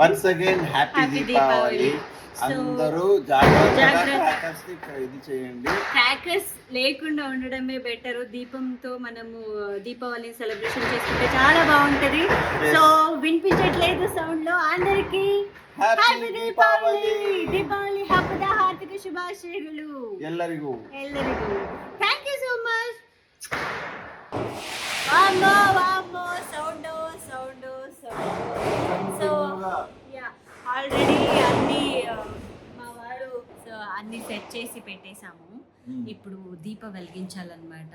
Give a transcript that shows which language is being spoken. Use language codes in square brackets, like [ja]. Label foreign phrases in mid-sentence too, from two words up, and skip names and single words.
[en] once again happy [te] దీపావళి. అందరూ జాగ్రత్తగా ఇది చేయండి. క్రాకర్స్ లేకుండా ఉండడమే బెటర్. దీపంతో మనము దీపావళిని సెలబ్రేషన్ చేసుకుంటే చాలా బాగుంటది. సో వినిపించట్లేదు సౌండ్ లో అందరికి హ్యాపీ దీపావళి. [kn] దీపావళి హబ్బದ ಹಾರ್ದಿಕ ಶುಭಾಶಯಗಳು ಎಲ್ಲರಿಗೂ. [en] thank you so much. వామ్మో సౌండ్. so already [te] అన్ని మా వాడు అన్ని సెట్ చేసి పెట్టేశాము. ఇప్పుడు దీపం వెలిగించాలన్నమాట.